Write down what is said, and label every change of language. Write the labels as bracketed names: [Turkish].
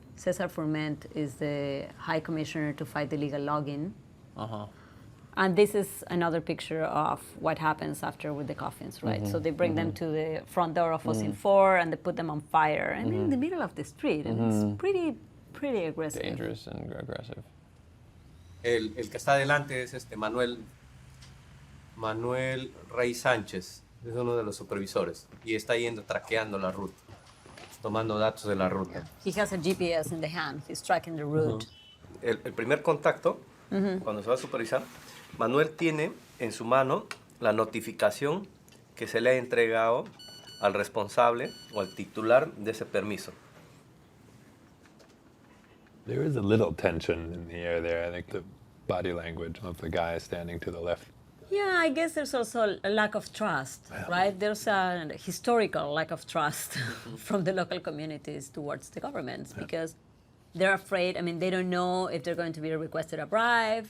[English] Cesar Forment is the high commissioner to fight illegal logging. And this is another picture of what happens after with the coffins, right? So they bring them to the front door of OSINFOR and they put them on fire and in the middle of the street. And it's pretty aggressive. Dangerous and aggressive. [Spanish] El que está adelante es Manuel Rey Sánchez, es uno de los supervisores y está yendo traqueando la ruta, tomando datos de la ruta. [English] He has a GPS in the hand. He's tracking the route. [Spanish] El primer contacto, cuando se va a supervisar, Manuel tiene en su mano la notificación que se le ha entregado al responsable o al titular de ese permiso. [English] There is a little tension in the air there. I think the body language of the guy standing to the left. Yeah, I guess there's also a lack of trust, right? There's a historical lack of trust from the local communities towards the governments because they're afraid. I mean, they don't know if they're going to be requested a bribe.